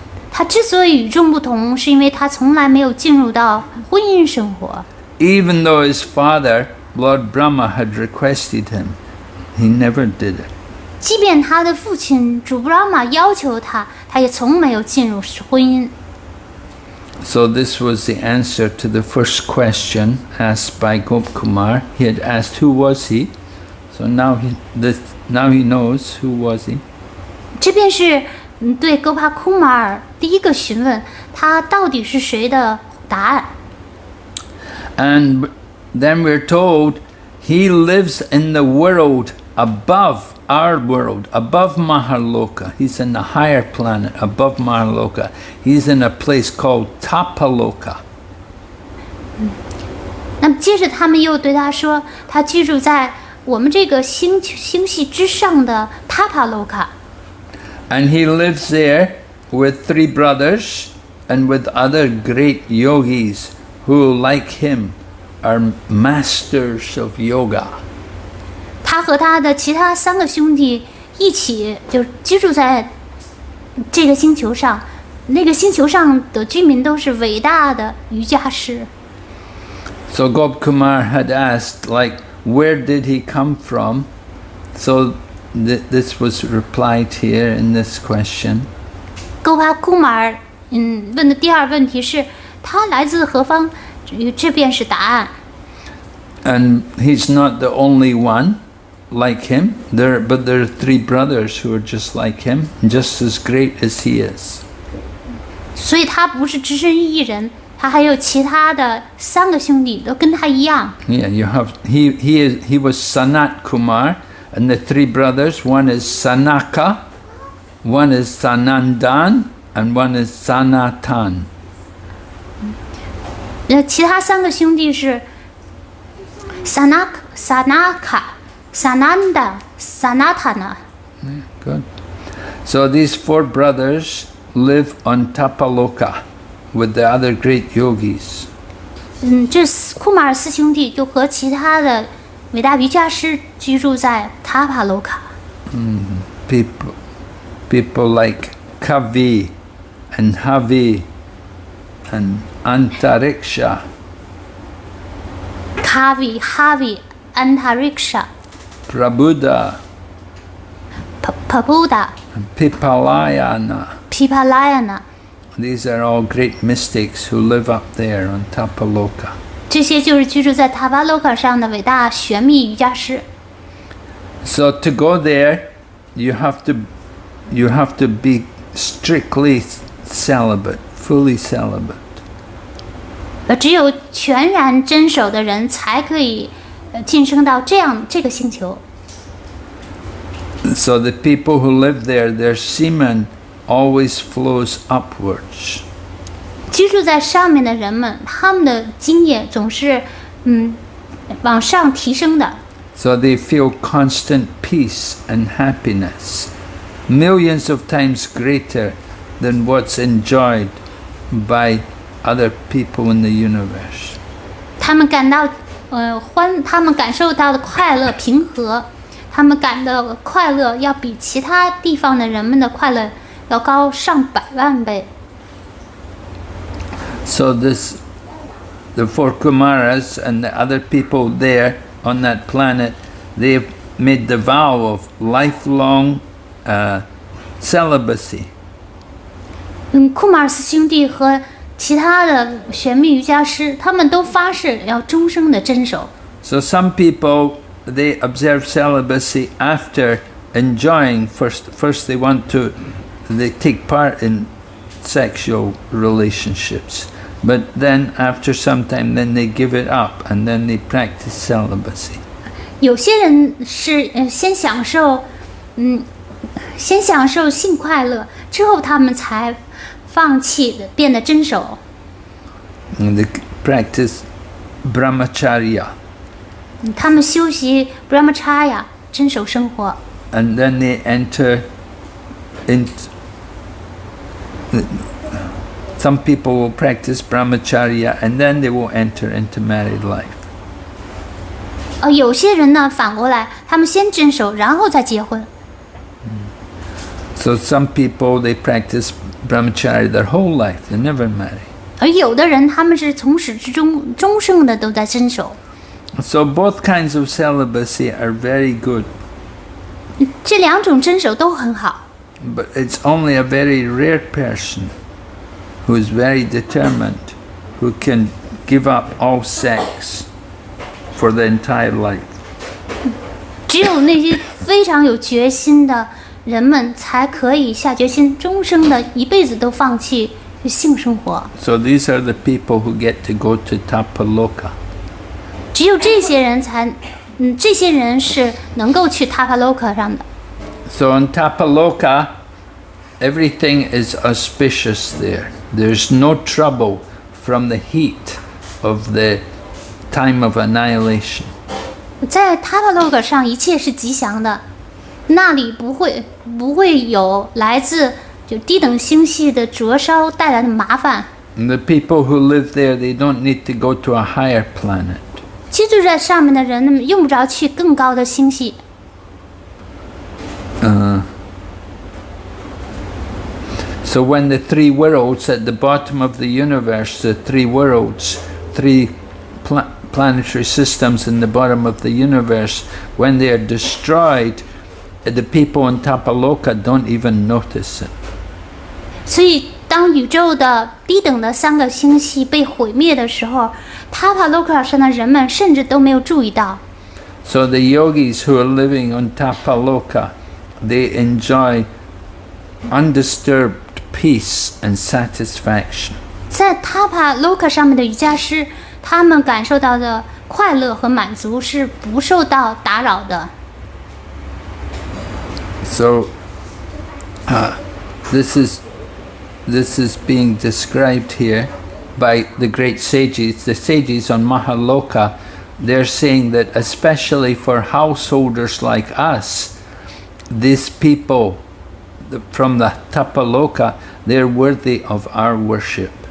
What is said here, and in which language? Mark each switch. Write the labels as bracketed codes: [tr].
[zh] 他之所以与众不同，是因为他从来没有进入到婚姻生活。 [en] Even though his father, Lord Brahma, had requested him, he never did it. [zh] 即便他的父亲主 Brahma 要求他，他也从没有进入婚姻。 [en] So this was the answer to the first question asked by Gopkumar. He had asked who was he, so now he knows who was he. [zh] 这便是对哥帕库马尔第一个询问，他到底是谁的答案。 [en] And then we're told he lives in the world above our world, above Maharloka. He's in the higher planet, above Maharloka. He's in a place called Tapaloka. [zh] 那么接着他们又对他说，他居住在我们这个星系之上的塔帕洛卡。 [en] And he lives there with 3 brothers and with other great yogis who, like him, are masters of yoga. [zh] 他和他的其他3个兄弟一起就居住在这个星球上，那个星球上的居民都是伟大的瑜伽师。 [en] So Gopkumar had asked, like, where did he come from? So this was replied here in this question. [zh] 哥帕库马尔问的第二问题是，他来自何方？这便是答案。 [en] And he's not the only one like him, but there are 3 brothers who are just like him, just as great as he is. [zh] 所以他不是只身一人，他还有其他的3个兄弟都跟他一样。 [en] Yeah, you have he was Sanat Kumar, and the 3 brothers, one is Sanaka, one is Sanandan, and one is Sanatan. [zh] 其他3个兄弟是 Sanaka、Sananda、Sanatana。 [en] Good. So these 4 brothers live on Tapaloka with the other great yogis. [zh] 这库马尔4兄弟就和其他的伟大瑜伽师居住在塔帕罗卡。 [en] People like Kavi and Havi and Antariksha. [zh] Kavi、Havi、Antariksha、 [en] Prabhuda [zh] Pabuda、 [en] and Pipalayana. [zh] Pipalayana， [en] These are all great mystics who live up there on Tapaloka. [zh] 这些就是居住在塔帕罗卡上的伟大玄秘瑜伽师。 [en] So to go there, you have to be strictly celibate, fully celibate. [zh] 只有全然真守的人才可以晋升到这个星球。 [en] So the people who live there, their semen always flows upwards. [zh] 居住在上面的人们，他们的精液总是往上提升的。 [en] So they feel constant peace and happiness, millions of times greater than what's enjoyed by other people in the universe. [zh] 他们感到他们感受到的快乐平和，他们感到的快乐要比其他地方的人们的快乐要高上百万倍。 [en] So the four Kumaras and the other people there on that planet, they've made the vow of lifelong celibacy. [zh] 库马尔斯兄弟和其他的玄秘瑜伽师，他们都发誓要终生的遵守。 [en] So some people, they observe celibacy after enjoying. First they take part in sexual relationships, but then after some time, then they give it up and then they practice celibacy. [zh] 有些人是先享受性快乐，之后他们才放弃变得真守。 [en] And they practice brahmacharya. [zh] 他们修习 Brahmacharya 真守生活。 [en] And then they enter into. Some people will practice brahmacharya and then they will enter into married life. [zh] 有些人呢反过来，他们先真守，然后再结婚。 [en] So some people, they practice brahmacharya their whole life, they never marry. [zh] 而有的人他们是从始至终终生的都在真守。 [en] So both kinds of celibacy are very good. [zh] 这两种真守都很好。 [en] But it's only a very rare person who is very determined, who can give up all sex for the entire life. [zh] 只有那些非常有决心的人们才可以下决心，终生的一辈子都放弃性生活。 [en] So these are the people who get to go to Tapaloka. [zh] 只有这些人这些人是能够去 Tapaloka 上的。 [en] So in Tapaloka, everything is auspicious there. There's no trouble from the heat of the time of annihilation. [zh] 在 Tapaloka 上一切是吉祥的，那里不会有来自就低等星系的灼烧带来的麻烦。 [en] And the people who live there, they don't need to go to a higher planet. [zh] 居住在上面的人们用不着去更高的星系。 [en] So when the three worlds at the bottom of the universe, the three worlds, three planetary systems in the bottom of the universe, when they are destroyed, the people in Tapaloka don't even notice it. [zh] 所以当宇宙的低等的3个星系被毁灭的时候， Tapaloka 上的人们甚至都没有注意到。 [en] So the yogis who are living on Tapaloka, they enjoy undisturbed peace and satisfaction. [zh] 在 Tapaloka 上面的瑜伽师，他们感受到的快乐和满足是不受到打扰的。 [en] So this is being described here by the great sages. The sages on Mahaloka, they're saying that especially for householders like us, these people from the Tapaloka, they're worthy of our worship.